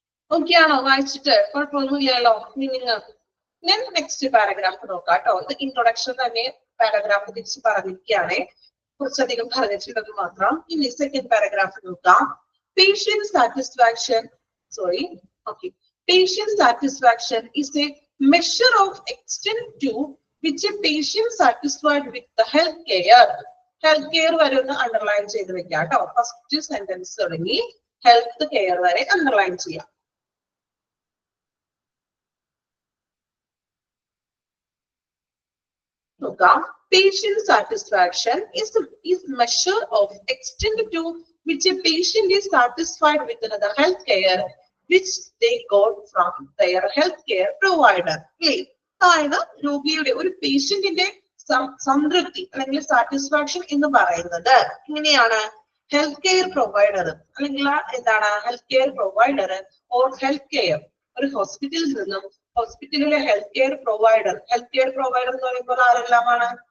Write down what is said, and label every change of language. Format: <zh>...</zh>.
<ml>Okay ആണോ? വായിച്ചിട്ട് കുഴപ്പമൊന്നുമില്ലല്ലോ. ഞാൻ നെക്സ്റ്റ് പാരഗ്രാഫ് നോക്കാം കേട്ടോ. ഇത് ഇൻട്രൊഡക്ഷൻ തന്നെ പാരഗ്രാഫ് തിരിച്ച് പറഞ്ഞിരിക്കുകയാണേ, കുറച്ചധികം പറഞ്ഞിട്ടുണ്ടെന്ന് മാത്രം. ഇനി സെക്കൻഡ് പാരഗ്രാഫ് നോക്കാം.</ml> <en>Patient satisfaction, patient satisfaction is a measure of extent to which a patient satisfied with the health care.</en> <ml>Health care വരെ ഒന്ന് അണ്ടർലൈൻ ചെയ്ത് വെക്കാം കേട്ടോ. ഫസ്റ്റ് സെന്റൻസ് തുടങ്ങി ഹെൽത്ത് കെയർ വരെ അണ്ടർലൈൻ ചെയ്യാം. നോക്കാം.</ml> <en>Patient satisfaction is measure of extent to which a patient is satisfied with the health care which they got from their health care provider.</en> <ml>അതായത് രോഗിയുടെ ഒരു പേഷ്യന്റിന്റെ സംതൃപ്തി അല്ലെങ്കിൽ സാറ്റിസ്ഫാക്ഷൻ എന്ന് പറയുന്നത് എങ്ങനെയാണ്? ഹെൽത്ത് കെയർ പ്രൊവൈഡർ അല്ലെങ്കിൽ എന്താണ് health care provider or health care ഒരു ഹോസ്പിറ്റലിൽ നിന്നും ഹോസ്പിറ്റലിലെ ഹെൽത്ത് കെയർ പ്രൊവൈഡർ എന്ന് പറയുമ്പോൾ ആരെല്ലാമാണ്?</ml>